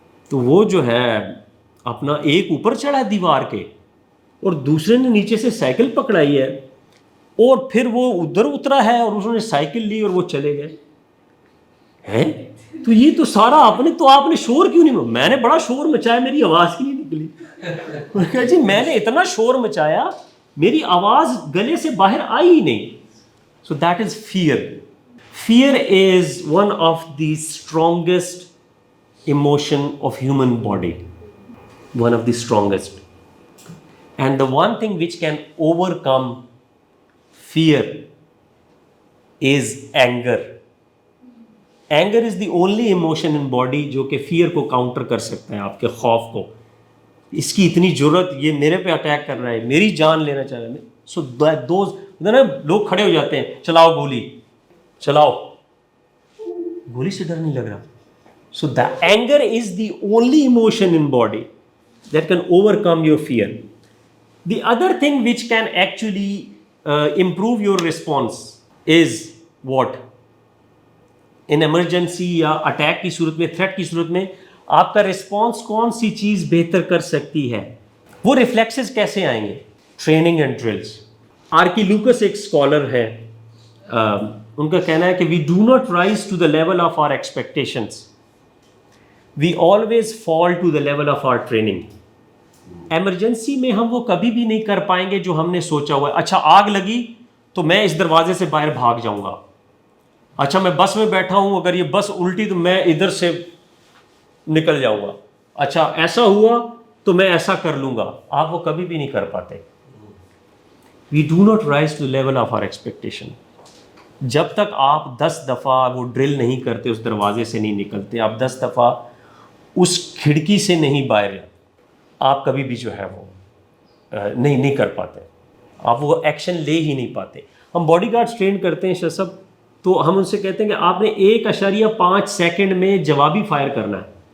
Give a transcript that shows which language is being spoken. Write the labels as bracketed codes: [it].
[ur] تو وہ جو ہے اپنا ایک اوپر چڑھا دیوار کے اور دوسرے نے نیچے سے سائیکل پکڑائی ہے, اور پھر وہ ادھر اترا ہے اور انہوں نے سائیکل لی اور وہ چلے گئے ہیں. تو یہ تو سارا آپ نے شور کیوں نہیں؟ میں نے بڑا شور مچایا, میری آواز کی نہیں نکلی. جی میں نے اتنا شور مچایا, میری آواز گلے سے باہر آئی ہی نہیں. [en] So that is fear. Fear is one of the strongest emotion of human body, one of the strongest, and the one thing which can overcome fear is anger. Anger is the only emotion in body [ur] جو کہ fear کو counter کر سکتا ہے, آپ کے خوف کو. اس کی اتنی جرت, یہ میرے پہ اٹیک کر رہا ہے, میری جان لینا چاہ رہا ہے. سو دوز لوگ کھڑے ہو جاتے ہیں, چلاؤ گولی, چلاؤ گولی سے ڈر نہیں لگ رہا. [en] So the anger is the only emotion in body that can overcome your fear. The other thing which can actually improve your response is what? [ur] In emergency یا attack کی صورت میں, threat کی صورت میں آپ کا response کون سی چیز بہتر کر سکتی ہے؟ وہ reflexes کیسے آئیں گے؟ [en] Training and drills. [ur] آرکی لوکس ایک اسکالر ہے, ان کا کہنا ہے کہ [en] we do not rise to the level of our expectations. We always fall to the level of our training. [ur] Emergency میں ہم وہ کبھی بھی نہیں کر پائیں گے جو ہم نے سوچا ہوا ہے. اچھا آگ لگی تو میں اس دروازے سے باہر بھاگ جاؤں گا. اچھا میں بس میں بیٹھا ہوں, اگر یہ بس الٹی تو میں ادھر سے نکل جاؤں گا. اچھا ایسا ہوا تو میں ایسا کر لوں گا. آپ وہ کبھی بھی نہیں کر پاتے. [en] We do not rise to the level of our expectation. [ur] جب تک آپ 10 دفعہ وہ ڈرل نہیں کرتے, اس دروازے سے نہیں نکلتے, آپ 10 دفعہ اس کھڑکی سے نہیں باہر, آپ کبھی بھی جو ہے وہ نہیں کر پاتے, آپ وہ ایکشن لے ہی نہیں پاتے. ہم باڈی گارڈز ٹرین کرتے ہیں شاہ صاحب, تو ہم ان سے کہتے ہیں کہ آپ نے 1.5 سیکنڈ میں جوابی فائر کرنا ہے.